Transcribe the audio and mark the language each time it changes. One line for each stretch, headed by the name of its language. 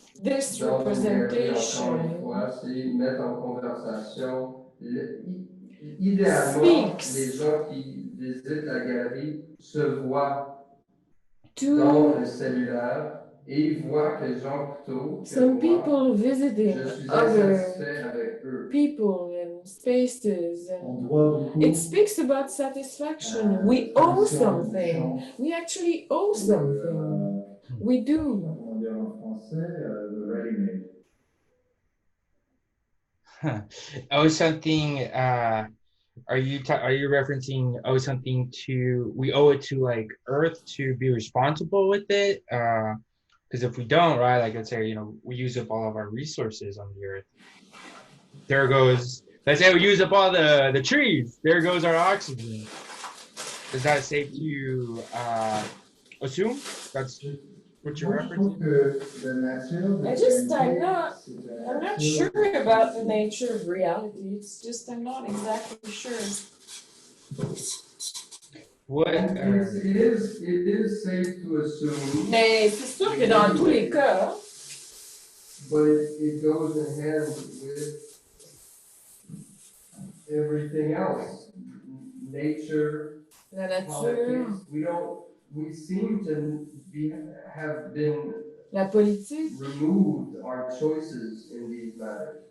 English: this representation
French: c'est mettre en conversation, idéalement, les gens qui visitent la galerie se voient dans le cellulaire et voient que Jean Couteau,
English: some people visiting other people and spaces.
French: On doit beaucoup.
English: It speaks about satisfaction. We owe something. We actually owe something. We do.
French: Comment dire en français, the ready-made.
English: Oh, something. Are you referencing something to we owe it to like Earth to be responsible with it? Because if we don't, right, like let's say we use up all of our resources on the Earth. There goes. Let's say we use up all the trees. There goes our oxygen. Is that safe to assume? That's what you're referencing? I'm not sure about the nature of reality. It's just I'm not exactly sure. What? It is safe to assume.
French: Mais c'est sûr que dans tous les cas.
English: But it goes in hand with everything else. Nature.
French: La nature.
English: Politics. We seem to have been
French: la politique,
English: removed our choices in these matters.